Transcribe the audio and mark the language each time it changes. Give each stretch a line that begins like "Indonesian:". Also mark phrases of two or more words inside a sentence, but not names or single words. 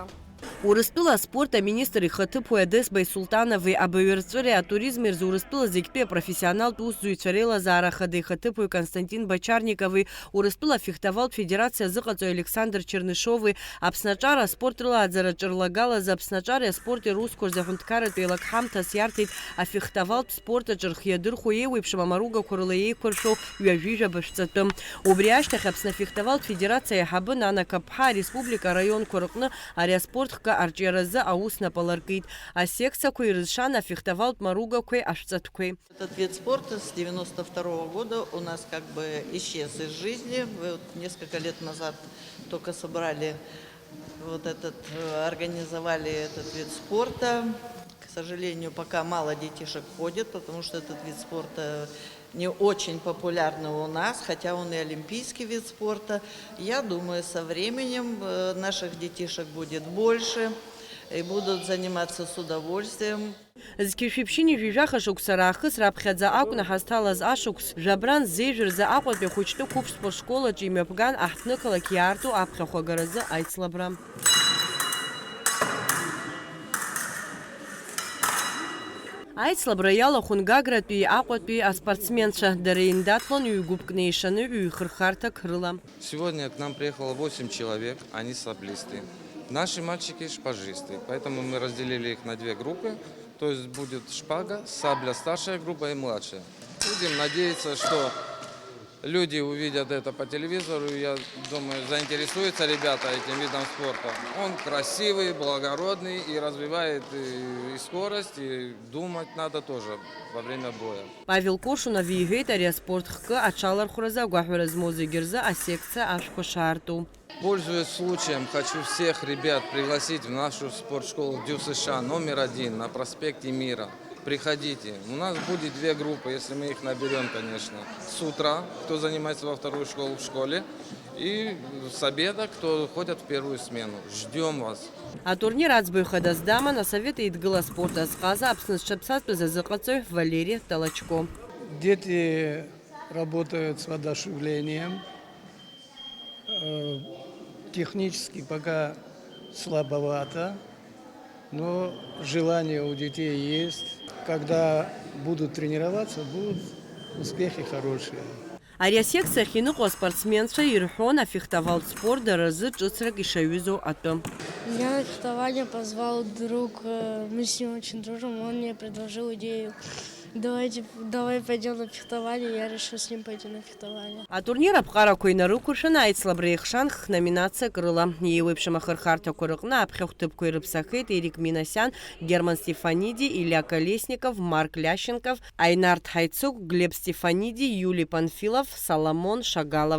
Abkhazian: Урыстәыла спорт аминистр ихаҭыԥуаҩ Адесба Султанови абаҩрҵәыреи атуризми рзы Урыстәыла зегьтәи апрофессионалтә усзуҩцәа реилазаара хада ихаҭыԥуаҩ Константин Бочарникови, Урыстәыла афехтавалтә федерациа азыҟаҵаҩ Александр Чернышови, Аԥсны аҿар аспорт рылааӡараҿы рлагалаз Аԥсны аҿари аспорти аусқәа рзы аҳәынҭқарратә еилакҳамҭас иарҭеит афехтавалтә спортаҿы рхиадырхәо еиуеиԥшым амаругақәа рыла еиқәыршәо ҩажәижәаба шәҵатәы. Убри ашьҭахь Аԥсны афехтавалтә федерациа иаҳабы Нана Каԥҳа ареспублика араионқәа рҟны ари аспорт арҿиаразы аус напалыркит. Асекциақәа ирызшан афехтавалтә маругақәеи ашәҵатәқәеи.
Russian: Этот вид спорта с 92-го года у нас как бы исчез из жизни. Вот несколько лет назад только собрали организовали этот вид спорта. К сожалению, пока мало детишек ходит, потому что этот вид спорта не очень популярный у нас, хотя он и олимпийский вид спорта. Я думаю, со временем наших детишек будет больше и будут заниматься с удовольствием.
Abkhazian: Зқьышәиԥшьыни жәижәаха шықәса раахыс раԥхьаӡа акәны ҳазҭалаз ашықәс жәабран ззеижәырзы Аҟәатәи ахәыҷтәы қәыԥ спортшколаҿы имҩаԥган аҳҭнықалақь иаарту аԥхьахә агаразы аицлабра. Аицлабра иалахәын Гагратәи Аҟәатәи аспортсменцәа, дара еиндаҭлон ҩгәыԥкны еишаны ҩхырхарҭак рыла.
Russian: Сегодня к нам приехало 8 человек, они саблисты. Наши мальчики шпажисты, поэтому мы разделили их на 2 группы. То есть будет шпага, сабля старшая группа и младшая. Будем надеяться, что люди увидят это по телевизору, я думаю, заинтересуются ребята этим видом спорта. Он красивый, благородный и развивает и скорость, и думать надо тоже во время боя.
Abkhazian: Павел Коршунов иҳәеит ари аспортхкы аҽалархәразы агәаҳәара змоу зегьы рзы асекциа ашәқәа шаарту.
Russian: Пользуясь случаем, хочу всех ребят пригласить в нашу спортшколу ДЮСШ номер 1 на проспекте Мира. Приходите. У нас будет 2 группы, если мы их наберем, конечно. С утра, кто занимается во вторую школу в школе, и с обеда, кто ходит в первую смену. Ждем вас.
Abkhazian: Атурнир аӡбаҩ хадас-дама асовет еидгыла спорт азҟаза Аԥсны зҽаԥсазтәыз азыҟаҵаҩ Валерий Толочко.
Russian: Дети работают с воодушевлением. Технически пока слабовато, но желание у детей есть. Когда будут тренироваться, будут успехи хорошие.
Abkhazian: Ари асекциа ахьиныҟоу аспортсменцәа ирҳәон афехтовалтә спорт дара рзы ҿыцрак ишаҩызоу атәы.
Russian: Меня на фехтование позвал друг, мы с ним очень дружим, он мне предложил идею. Давай пойдем на фехтование, я решил с ним пойти на фехтование.
Abkhazian: Атурнир аԥҟарақәа инарықәыршәын аицлабра еихшан хноминациак рыла. Еиуеиԥшым ахырхарҭақәа рыҟны аԥхьахәҭыԥқәа ирыԥсахеит Эрик Минасиан, Герман Стефаниди, Илья Колесников, Марк Лященков, Айнард Хайцук, Глеб Стефаниди, Юлий Панфилов, Соломон Шагалов.